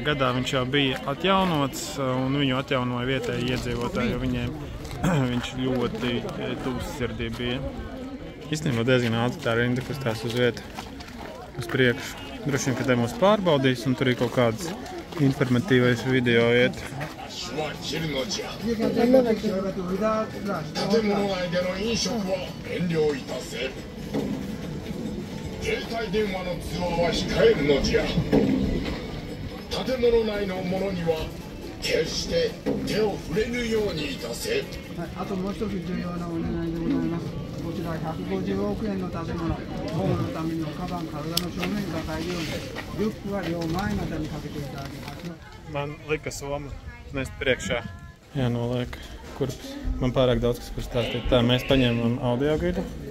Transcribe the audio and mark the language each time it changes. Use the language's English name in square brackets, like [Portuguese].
[Latvian] gadā viņš jau bija atjaunots un viņu atjaunoja vietēji iedzīvotāji, jo viņiem viņš ļoti tuvs sirdī bija. Īstenībā diezgan ātri tā rinda, kas tās uz vietu uz priekšu. Droši vien, ka te mūs pārbaudīs un tur ir kaut kāds informatīvais video iet. [Japanese] 日は切るのじゃ。建物内での飲食は遠慮いたせ。携帯電話の通話は控えるのじゃ。建物内のものには決して手を触れぬようにいたせ。あともう一つ重要なお願いでございます。こちら150億円の建物、保護のためのカバン、体の正面に抱えるように、リュックは両前股にかけていただきます。 [Latvian] Man lika soma nest priekšā. Jānoliek kurpes. Man pārāk daudz kas stāstīt. Tā, mēs paņēmām audio gidu.